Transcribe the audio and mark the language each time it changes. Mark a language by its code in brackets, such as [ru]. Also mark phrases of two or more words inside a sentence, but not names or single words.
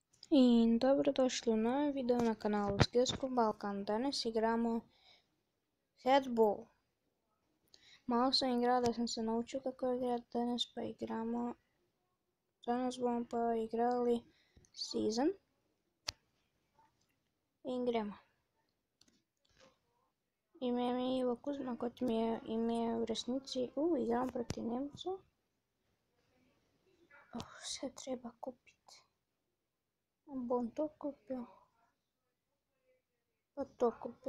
[hr] I dobrodošli u novi video na kanalu Skillsku Balkan. Danas igramo Headball. Malo sam igrao da sam se naučio kako igrati danas, pa igramo. [sl] Danas bomo pa igrali Season. I gremo. Ime mi je Ivo Kuzma, kot mi je ime v resnici. Igram proti Nemcu. [hr] Sve treba kupiti. [sl] Bom to kupio. Pa to kupio.